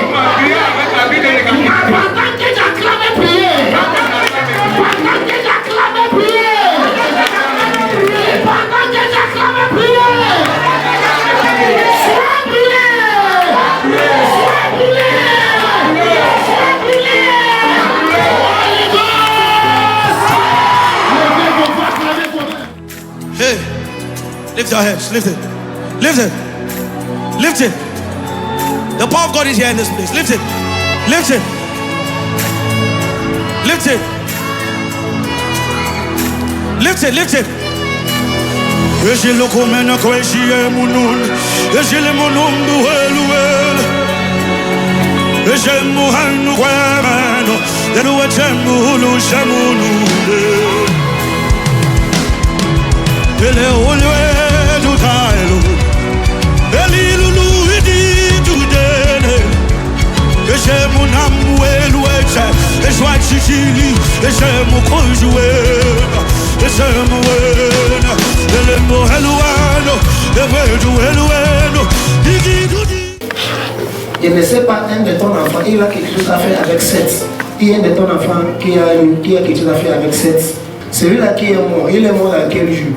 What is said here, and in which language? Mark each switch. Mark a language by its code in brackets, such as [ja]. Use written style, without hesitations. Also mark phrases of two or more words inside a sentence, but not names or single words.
[fr] Pendant que tu as clamé prière, pendant que tu as clamé prière, pendant que tu as clamé prière, sois brûlé, sois brûlé, sois brûlé. [en] Holy Ghost. Hey, lift your heads, lift it, lift it, lift it. The power of God is here in this place. Lift it, lift it, lift it, lift it, lift it. Eje lo komena ko eje munun, eje le munun du eluel, eje muhanu kwamano, elu echemu lu shamunu, ele olwe du taelu, eli lulu idi du dene, eje munamu elu eche, eje wachichili, eje mukonjuela, eje muena. [fr] Je ne sais pas, un de ton enfant, il a quelque chose à faire avec 7. Il y a un de ton enfant qui a quelque chose à faire avec 7. Celui-là qui est mort, il est mort dans quel jour?